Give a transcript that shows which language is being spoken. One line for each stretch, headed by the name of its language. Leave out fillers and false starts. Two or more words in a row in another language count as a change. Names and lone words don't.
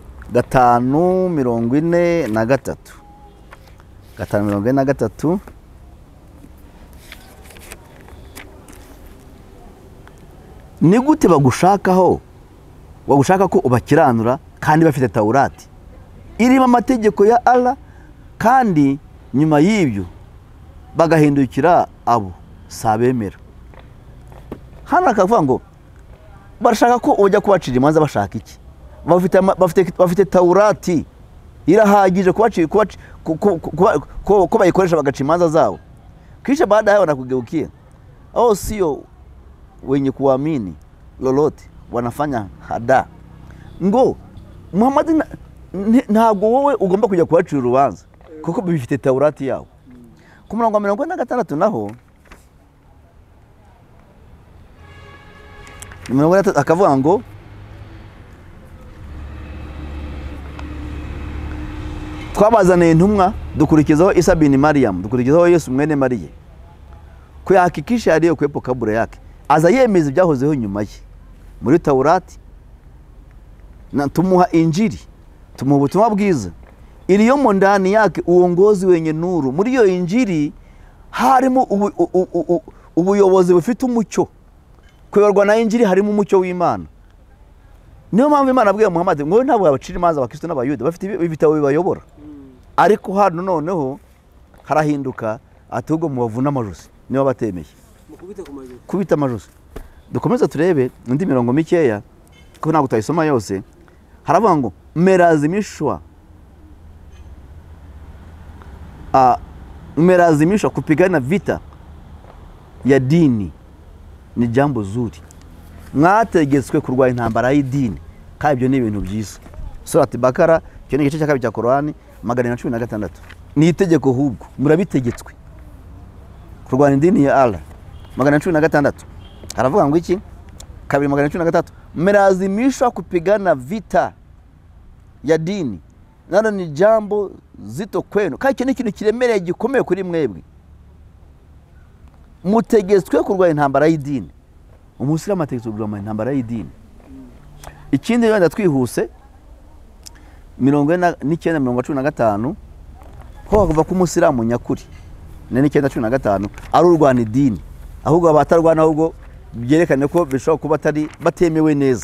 Kinyarwanda: 5:43 5:43 ni gute bagushaka ko ubakiranura kandi bafite Taurati irimo amategeko ya Allah, kandi nyuma y'ibyo bagahindukira abo sabemera. Hano akavuga ngo barashaka ko ujya kubacira imanza bashaka iki? Bafite Taurati irahagije ko bayikoresha bagaca imanza zao.
Swahili: Kisha baada ya hayo wanakugeukia, sio wenye kuamini lolote, wanafanya hada.
Kinyarwanda: Ngo Muhammad ntabwo wowe ugomba kujya kubacira urubanza kuko bifite Taurati yawo. Ku murongo wa 46 naho akavuga ngo twabazaniye intumwa dukurikizaho Isa bin Maryam, dukurikizaho Yesu mwene Mariya,
Swahili: kuyahakikisha aliyokuwepo kabla yake,
Kinyarwanda: aza yemeza ibyahozeho nyuma ye muri Taurati, na tumuha Injili, tumuha ubutumwa bwiza
Swahili: iliyomo ndani yake uongozi wenye nuru.
Kinyarwanda: Muri iyo Injili harimo ubuyobozi bufite umucyo. Kuyoborwa na Injili harimo umucyo w'Imana. Niyo mpamvu Imana abwiye Muhammad ngo ntabwo abacira imanza abakristo n'abayuda, bafite ibitabo bibayobora. Ariko hano noneho harahinduka, ahubwo mu bavuna amajosi niyo batemeye kubita amajosi. Dukomeza turebe indi mirongo mikeya ko ntabwo utayisoma yose. Haravuga ngo
Swahili: mmelazimishwa kupigana vita ya dini ni jambo zuri.
Kinyarwanda: Mwategetswe kurwanya intambara y'idini, kandi ibyo ni ibintu byiza. Surati Bakara cyo ni igice cya 2 cya Qur'ani 116. Ni itegeko hubwo murabitegetswe kurwanya idini ya Allah.
Swahili: 116
Kinyarwanda: haravuga ngo iki?
Swahili: 2:113 mmelazimishwa kupigana vita ya dini, nano ni jambo zito kwenu,
Kinyarwanda: kandi icyo ni ikintu kiremereye gikomeye kuri mwebwe. Mutegetswe kurwanya intambara y'idini. Umusiramu ategetswe kurwanya intambara y'idini. Ikindi wenda twihuse 49:15 ho bavuga ko umusiramu nyakuri 9:15 ari urwana idini, ahubwo abatarwana ahubwo byerekane ko bishobora kuba atari batemewe neza.